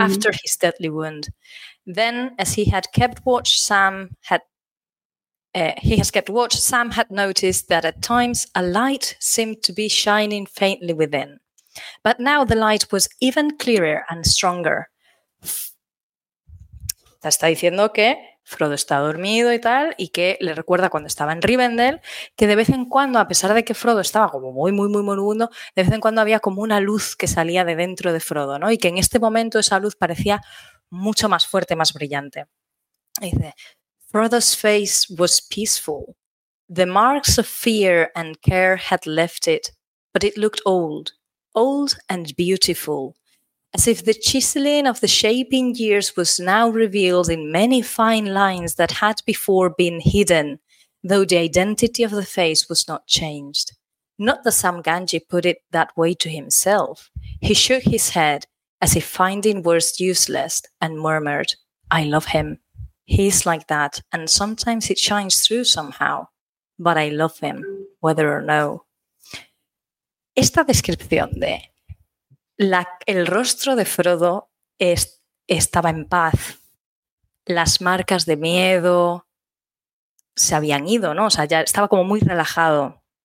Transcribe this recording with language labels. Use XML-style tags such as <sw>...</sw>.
<en>After his deadly wound. Then, as he had kept watch, Sam had noticed that at times a light seemed to be shining faintly within. But now the light was even clearer and stronger.</en> <es>Te está diciendo que Frodo está dormido y tal, y que le recuerda cuando estaba en Rivendell, que de vez en cuando, a pesar de que Frodo estaba como muy, muy, muy moribundo, de vez en cuando había como una luz que salía de dentro de Frodo, ¿no? Y que en este momento esa luz parecía mucho más fuerte, más brillante. Y dice,</es> <en>Frodo's face was peaceful. The marks of fear and care had left it, but it looked old, old and beautiful. As if the chiseling of the shaping years was now revealed in many fine lines that had before been hidden, though the identity of the face was not changed. Not that Sam Gamgee put it that way to himself. He shook his head as if finding words useless and murmured, I love him. He's like that, and sometimes it shines through somehow. But I love him, whether or no.</en> <es>Esta descripción de el rostro de Frodo estaba en paz. Las marcas de miedo se habían ido, ¿no? O sea, ya estaba como muy relajado.</es>